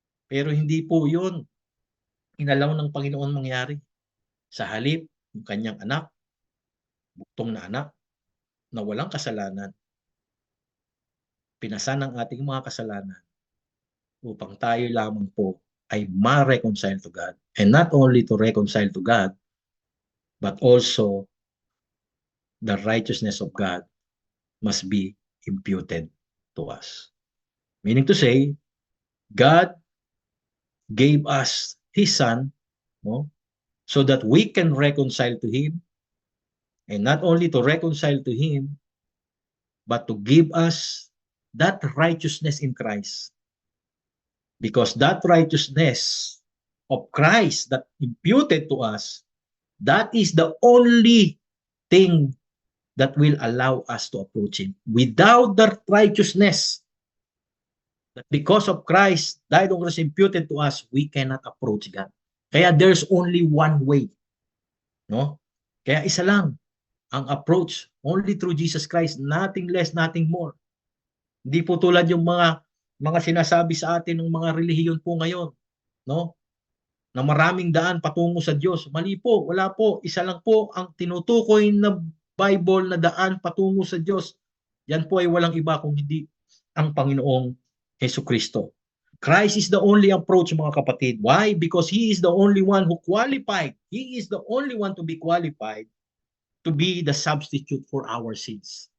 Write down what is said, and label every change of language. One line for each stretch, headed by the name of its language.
Filipino: Pero hindi po yun inalaw ng Panginoon mangyari. Sa halip, yung kanyang anak, buktong na anak, na walang kasalanan, pinasan ang ating mga kasalanan upang tayo lamang po ay ma-reconcile
English: to God. And not only to reconcile to God, but also the righteousness of God must be imputed to us. Meaning to say, God gave us His Son, no, so that we can reconcile to Him, and not only to reconcile to Him, but to give us that righteousness in Christ. Because that righteousness of Christ that imputed to us, that is the only thing that will allow us to approach Him. Without that righteousness, that because of Christ died on us imputed to us, we cannot approach God. Kaya there's only one way. No?
Filipino: Kaya isa lang ang
English: approach, only through Jesus Christ, nothing less, nothing more.
Filipino: Hindi po tulad yung mga sinasabi sa atin ng mga relihiyon po ngayon, no? Na maraming daan patungo sa Diyos. Mali po, wala po. Isa lang po ang tinutukoy na Bible na daan patungo sa Diyos. Yan po ay walang iba kung hindi ang Panginoong Jesucristo.
English: Christ is the only approach,
Filipino: mga kapatid.
English: Why? Because He is the only one who qualified. He is the only one to be qualified to be the substitute for our sins.